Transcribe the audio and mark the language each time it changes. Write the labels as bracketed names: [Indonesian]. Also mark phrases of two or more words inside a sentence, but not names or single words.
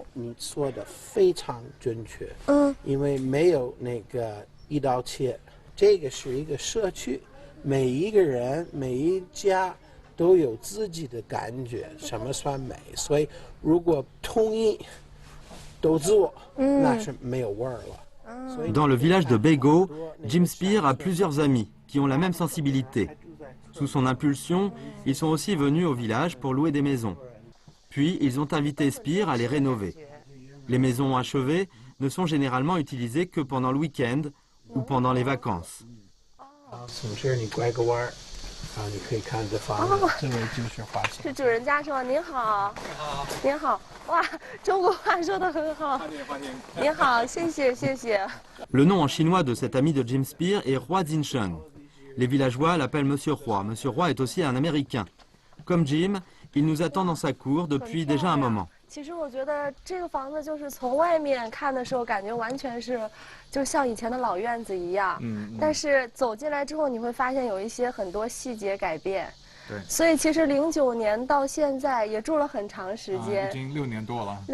[Chinese] 你说的非常准确，因为没有那个一刀切，这个是一个社区，每一个人每一家都有自己的感觉，什么算美？所以如果统一都做，那是没有味儿了。 [French] Dans le village de Bego, Jim Spear a plusieurs amis qui ont la même sensibilité. Sous son impulsion, ils sont aussi venus au village pour louer des maisons. Puis, ils ont invité Spear à les rénover. Les maisons achevées ne sont généralement utilisées que pendant le week-end ou pendant les vacances. [Chinese] 从这儿你拐个弯儿，然后你可以看这房子，这里就是花园。是主人家是吗？您好。您好。哇，中国话说得很好。您好，谢谢谢谢。 [French] Le nom en chinois de cet ami de Jim Spear est Hua Jinsheng. Les villageois l'appellent Monsieur Roy. Monsieur Roy est aussi un Américain. Comme Jim, il nous attend dans sa cour depuis déjà un moment. [Chinese] 其实我觉得这个房子就是从外面看的时候，感觉完全是就像以前的老院子一样。但是走进来之后，你会发现有一些很多细节改变。对。所以其实09年到现在也住了很长时间。已经6年多了。